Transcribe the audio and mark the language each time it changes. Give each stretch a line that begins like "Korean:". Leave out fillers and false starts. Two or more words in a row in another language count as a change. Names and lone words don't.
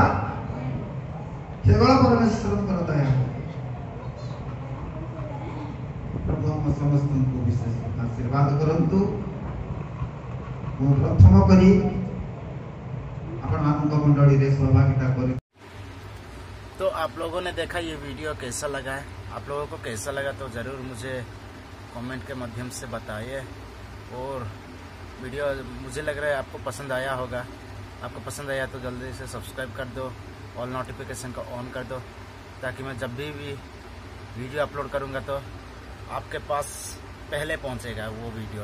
Odia: କେବଳ ପରମେଶ୍ୱରଙ୍କର ଦୟା। ପ୍ରଭୁ ଆମ ସମସ୍ତଙ୍କୁ ବିଶେଷ ଆଶୀର୍ବାଦ କରନ୍ତୁ। ମୁଁ ପ୍ରଥମ କରି ଆପଣମାନଙ୍କ ମଣ୍ଡଳୀରେ ସହଭାଗିତା କରି।
Hindi: तो आप लोगों ने देखा ये वीडियो कैसा लगा है, आप लोगों को कैसा लगा तो ज़रूर मुझे कमेंट के माध्यम से बताइए। और वीडियो मुझे लग रहा है आपको पसंद आया होगा। आपको पसंद आया तो जल्दी से सब्सक्राइब कर दो,
English: all notification
Hindi: को ऑन कर दो, ताकि मैं जब भी वीडियो अपलोड करूँगा तो आपके पास पहले पहुँचेगा वो वीडियो।